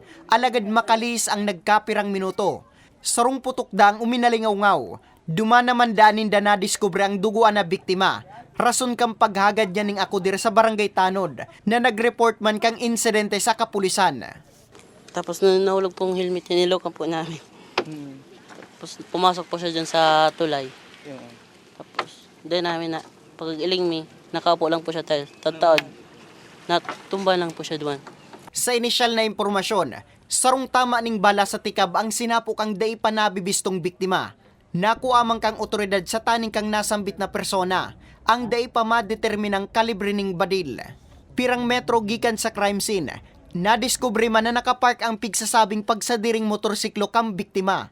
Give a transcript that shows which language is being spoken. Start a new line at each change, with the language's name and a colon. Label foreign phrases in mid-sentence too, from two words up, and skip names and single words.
Bikol: Alagad makalis ang nagkapirang minuto. Sarong putok da ang uminalingaw-ngaw. Dumanaman daanin da na diskubre ang duguan na biktima. Rason kang paghagad niya ning akudir sa barangay Tanod na nag-report man kang insidente sa kapulisan.
Filipino: Tapos nahulog pong helmet, nilokan po namin. Tapos pumasok po siya dyan sa tulay. Tapos doon namin na pag-iling mi, nakaupo lang po siya tataod. Natumba lang po siya doon.
Bikol: Sa inisyal na impormasyon, sarong tama ning bala sa tikab ang sinapok ang day pa nabibistong biktima. Nakuamang kang otoridad sa taning kang nasambit na persona, ang day pa madeterminang kalibre ning badil. Pirang metro gikan sa crime scene, nadiskubre man na nakapark ang pigsasabing pagsadiring motorsiklo kang biktima.